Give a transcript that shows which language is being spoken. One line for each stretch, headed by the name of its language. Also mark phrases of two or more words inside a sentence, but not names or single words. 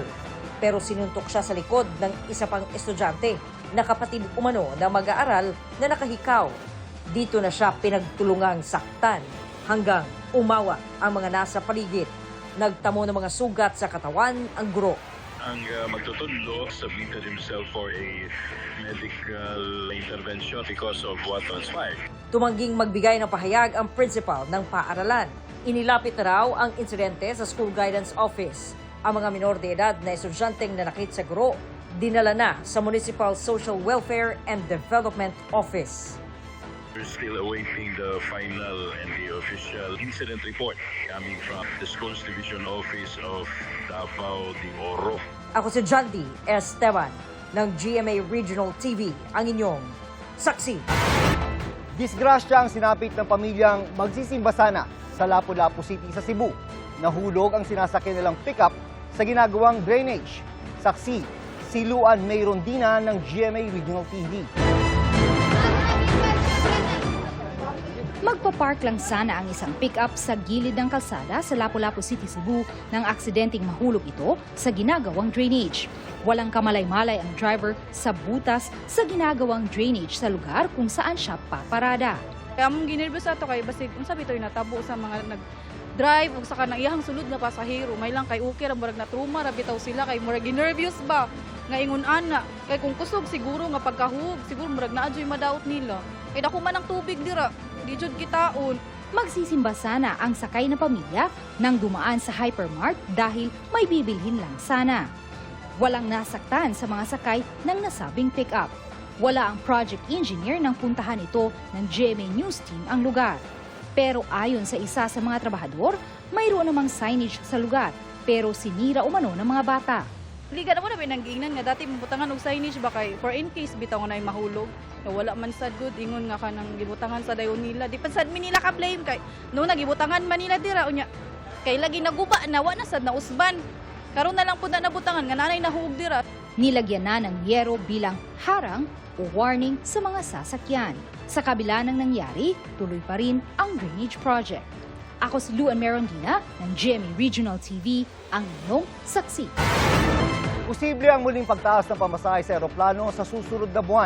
Filipino: Pero sinuntok siya sa likod ng isa pang estudyante na kapatid umano na mag-aaral na nakahikaw. Dito na siya pinagtulungang saktan hanggang umawa ang mga nasa paligid. Nagtamo ng mga sugat sa katawan ang guro. Ang magtutundo
English: submitted himself for a medical intervention because of what transpired.
Filipino: Tumangging magbigay ng pahayag ang principal ng paaralan. Inilapit na raw ang insidente sa School Guidance Office. Ang mga minor de edad na estudyanteng nanakit sa guro, dinala na sa Municipal Social Welfare and Development Office.
English: We're still awaiting the final and the official incident report coming from the Schools Division Office of Davao de Oro.
Filipino: Ako si John D. Esteban ng GMA Regional TV ang inyong saksi. Disgrasya ang sinapit ng pamilyang magsisimba sana sa Lapu-Lapu City sa Cebu. Nahulog ang sinasakyan nilang pickup sa ginagawang drainage. Saksi, si Luan May Rondina ng GMA Regional TV. Magpapark lang sana ang isang pick-up sa gilid ng kalsada sa Lapu-Lapu City, Cebu nang aksidenteng mahulog ito sa ginagawang drainage. Walang kamalay-malay ang driver sa butas sa ginagawang drainage sa lugar kung saan siya paparada.
Cebuano: Kaya mong ginervous ato kay basig unsa bitoy natabo sa mga nag-drive ug saka nang iyang sulod nga pasahero. May lang kay okay ra murag na trauma ra bitaw sila kay murag ginervous ba nga ingon ana kay kung kusog siguro nga pagkahug siguro murag naadyoy madaot nila. Kay dako man ang tubig dira. Di jud kitaon.
Filipino: Magsisimba sana ang sakay na pamilya nang dumaan sa hypermart dahil may bibilhin lang sana. Walang nasaktan sa mga sakay ng nasabing pick-up. Wala ang project engineer nang puntahan ito ng GMA News Team ang lugar. Pero ayon sa isa sa mga trabahador, mayroon namang signage sa lugar pero sinira umano ng mga bata.
Cebuano: Liga na mo na pinanggiingnan nga dati mabutangan og signage ba kay
English: for in case
Cebuano: bitaw nga nay mahulog. Na wala man sad good ingon nga kanang gibutangan sa dayon nila. Di pa sad nila ka blame kay no nagibutangan man nila dira unya. Kay lagi naguba na wa na sad na usban. Karon na lang pud na nabutangan nga nanay nahug dira.
Filipino: Nilagyan na ng yero bilang harang o warning sa mga sasakyan. Sa kabila ng nangyari, tuloy pa rin ang drainage project. Ako si Luan May Rondina ng GMA Regional TV, ang inyong saksi. Posible ang muling pagtaas ng pamasahe sa eroplano sa susunod na buwan.